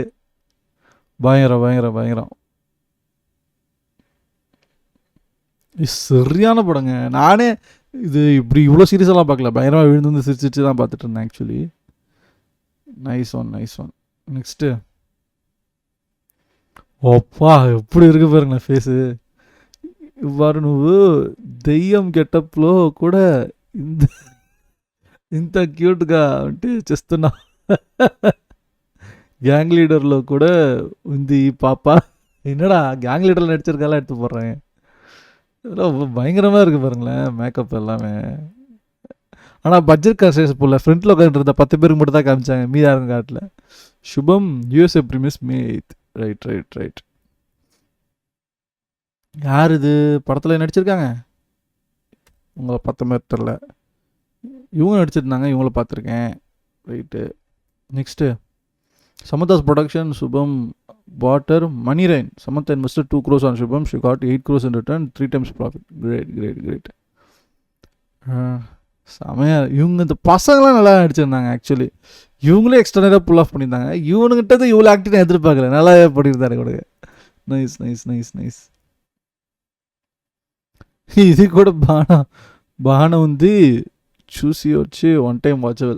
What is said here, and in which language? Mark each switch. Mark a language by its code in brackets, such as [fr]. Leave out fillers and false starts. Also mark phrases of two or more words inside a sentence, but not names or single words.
[ta] பயங்கரம். சரியான படங்க. நானே இது இப்படி இவ்வளோ சீரியஸெல்லாம் பார்க்கல. பயங்கரமாக விழுந்து வந்து சிரிச்சிட்டு தான் பார்த்துட்டு இருந்தேன் ஆக்சுவலி. [en] nice one. [ta] நெக்ஸ்ட்டு ஓப்பா எப்படி இருக்கு பாருங்களேன் ஃபேஸு. [te] இவ்வாறு నువ్వు దెయ్యం గెటప్లో కూడా ఇంత క్యూట్గా అంటే చేస్తున్నా. గ్యాంగ్ లీడర్లో కూడా ఉంది ఈ పాప. [ta] என்னடா கேங் லீடரில் நடிச்சிருக்காலாம் எடுத்து போடுறேன். இதெல்லாம் பயங்கரமாக இருக்குது பாருங்களேன் மேக்கப் எல்லாமே. ஆனால் பட்ஜெட் காசு போல ஃப்ரண்ட்டில் உட்காந்துருந்த 10 பேருக்கு மட்டும் தான் காமிச்சாங்க, மீதி யாரும் காட்டல. [en] Subham USA premieres May 8th. Right right right. [ta] யார் இது படத்தில் நடிச்சிருக்காங்க? உங்களை பார்த்த மாதிரி தெரில. இவங்க நடிச்சிருந்தாங்க, இவங்கள பார்த்துருக்கேன். ரைட்டு. [en] Next Samantha's production Subham water manirain. Samantha invested 2 crores on Shubham. She got 8 crores in return, 3 times profit. great great great. [ta] செமையா இவங்க இந்த பசங்களாம் நல்லா நடிச்சிருந்தாங்க. ஆக்சுவலி இவங்களே [en] extra pull off [ta] பண்ணியிருந்தாங்க. இவனுங்கிட்ட இவ்வளோ ஆக்டிங் எதிர்பார்க்கல, நல்லாவே பண்ணியிருந்தாரு கொடுங்க. [en] nice nice nice nice. [ta] இது கூட பானம் வந்து சூசி வச்சு [en] one time watchable.